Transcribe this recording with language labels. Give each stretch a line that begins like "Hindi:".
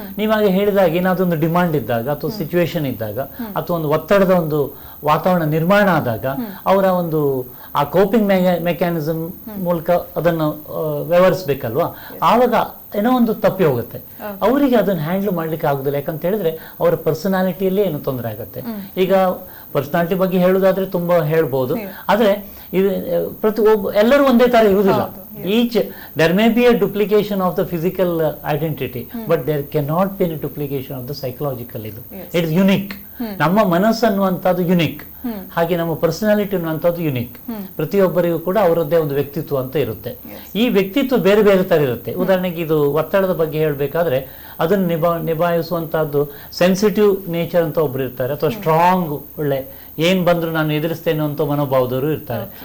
Kannada: ನೀವಾಗ ಹೇಳಿದಾಗ ಏನಾದರೂ ಒಂದು ಡಿಮಾಂಡ್ ಇದ್ದಾಗ ಅಥವಾ ಸಿಚುವೇಶನ್ ಇದ್ದಾಗ ಅಥವಾ ಒಂದು ಒತ್ತಡದ ಒಂದು ವಾತಾವರಣ ನಿರ್ಮಾಣ ಆದಾಗ ಅವರ ಒಂದು ಆ ಕೋಪಿಂಗ್ ಮೆಕ್ಯಾನಿಸಮ್ ಮೂಲಕ ಅದನ್ನು ವ್ಯವಹರಿಸ್ಬೇಕಲ್ವಾ, ಆವಾಗ ಏನೋ ಒಂದು ತಪ್ಪಿ ಹೋಗುತ್ತೆ. ಅವರಿಗೆ ಅದನ್ನು ಹ್ಯಾಂಡಲ್ ಮಾಡ್ಲಿಕ್ಕೆ ಆಗುದಿಲ್ಲ. ಯಾಕಂತ ಹೇಳಿದ್ರೆ ಅವರ ಪರ್ಸನಾಲಿಟಿಯಲ್ಲೇ ಏನೋ ತೊಂದರೆ ಆಗುತ್ತೆ. ಈಗ ಪರ್ಸನಾಲಿಟಿ ಬಗ್ಗೆ ಹೇಳುದಾದ್ರೆ ತುಂಬಾ ಹೇಳ್ಬೋದು, ಆದ್ರೆ ಇದು ಎಲ್ಲರೂ ಒಂದೇ ತರ ಇರುವುದಿಲ್ಲ.
English: Each there may be a duplication of the physical identity, but there cannot be a duplication of the psychological. It is unique.
Kannada: ನಮ್ಮ ಮನಸ್ಸು ಅನ್ನುವಂಥದ್ದು ಯುನಿಕ್, ಹಾಗೆ ನಮ್ಮ ಪರ್ಸನಾಲಿಟಿ ಅನ್ನುವಂಥದ್ದು ಯುನಿಕ್. ಪ್ರತಿಯೊಬ್ಬರಿಗೂ ಕೂಡ ಅವರದ್ದೇ ಒಂದು ವ್ಯಕ್ತಿತ್ವ ಅಂತ ಇರುತ್ತೆ. ಈ ವ್ಯಕ್ತಿತ್ವ ಬೇರೆ ಬೇರೆ ತರ ಇರುತ್ತೆ. ಉದಾಹರಣೆಗೆ ಇದು ಒತ್ತಡದ ಬಗ್ಗೆ ಹೇಳಬೇಕಾದ್ರೆ ಅದನ್ನು ನಿಭಾಯಿಸುವಂತಹದ್ದು ಸೆನ್ಸಿಟಿವ್ ನೇಚರ್ ಅಂತ ಒಬ್ರು ಇರ್ತಾರೆ, ಅಥವಾ ಸ್ಟ್ರಾಂಗ್ ಒಳ್ಳೆ ಏನ್ ಬಂದ್ರು ನಾನು ಎದುರಿಸ್ತೇನೆ ಅಂತ ಮನೋಭಾವದವರು ಇರ್ತಾರೆ.